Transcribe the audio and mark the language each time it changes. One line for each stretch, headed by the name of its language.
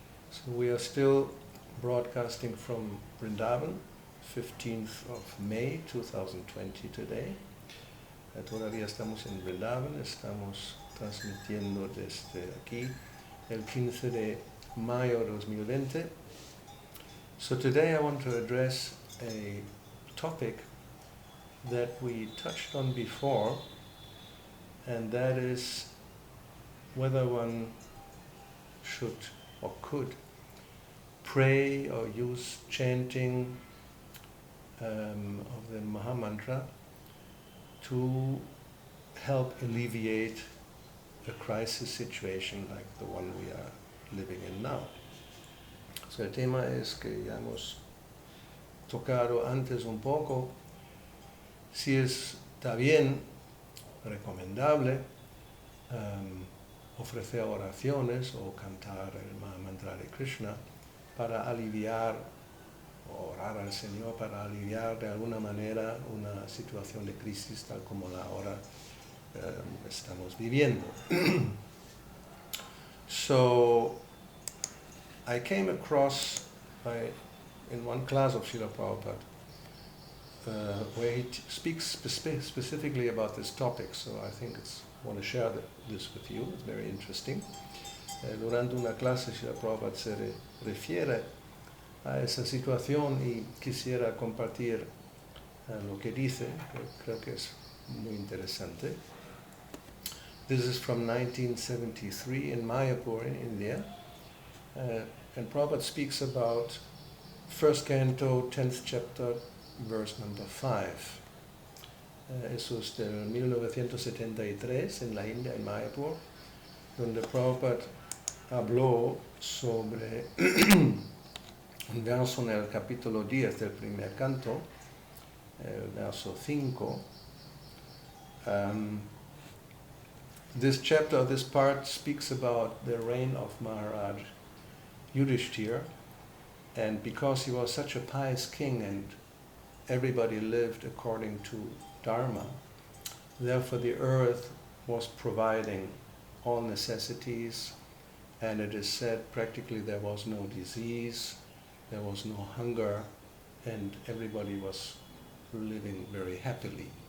English: So we are still broadcasting from Vrindavan, 15th of May 2020 today.
Spanish: Todavía estamos en Vrindavan, estamos transmitiendo desde aquí el 15 de mayo 2020.
English: So today I want to address a topic that we touched on before, and that is whether one should or could pray or use chanting of the Maha Mantra to help alleviate a crisis situation like the one we are living in now.
Spanish: So el tema es que ya hemos tocado antes un poco, si está bien, recomendable, ofrecer oraciones o cantar el Maha Mantra de Krishna para aliviar, o orar al Señor para aliviar de alguna manera una situación de crisis tal como la ahora estamos viviendo.
English: So, I came across in one class of Srila Prabhupada where he speaks specifically about this topic, so I think I want to share this with you. It's very interesting.
Spanish: Durante una clase Srila Prabhupada se refiere a esa situación y quisiera compartir lo que dice, que creo que es muy interesante.
English: This is from 1973 in Mayapur in India, and Prabhupada speaks about first canto, 10th chapter, verse number 5.
Spanish: Eso es del 1973 en la India, en Mayapur, donde Prabhupada habló sobre un verso en el capítulo 10 del primer canto, el verso 5.
English: This chapter, this part, speaks about the reign of Maharaj Yudhishthira, and because he was such a pious king and everybody lived according to Dharma, therefore the earth was providing all necessities, and it is said practically there was no disease, there was no hunger, and everybody was living very happily.